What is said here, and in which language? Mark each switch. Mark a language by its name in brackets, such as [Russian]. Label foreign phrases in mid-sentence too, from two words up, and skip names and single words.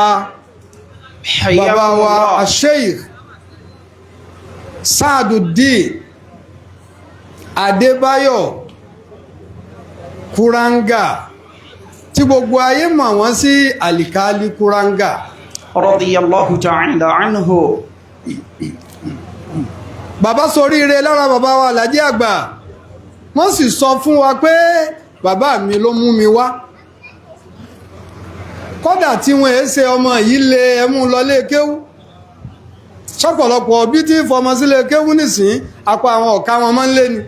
[Yoruba] bàbá wa Sheikh Sa'aduddin Adébáyọ̀ Kuranga tí gbogbo ayé mọ̀ wọ́n sí Alikali Kuranga [Arabic] رضي الله تعالى عنه. [Yoruba] bàbá soríire lára bàbá wa Alhaji àgbà wọ́n sì sọ fún wa pé bàbá mi ló mú mi wá kódà tí wọ́n èé ṣe ọmọ yìí lè ẹmú lọlé kéwú sọ́pọ̀lọpọ̀ bí tí fọmọ sílé kéwú nìsín apá àwọn ọ̀ká wọn máa ń lé ni.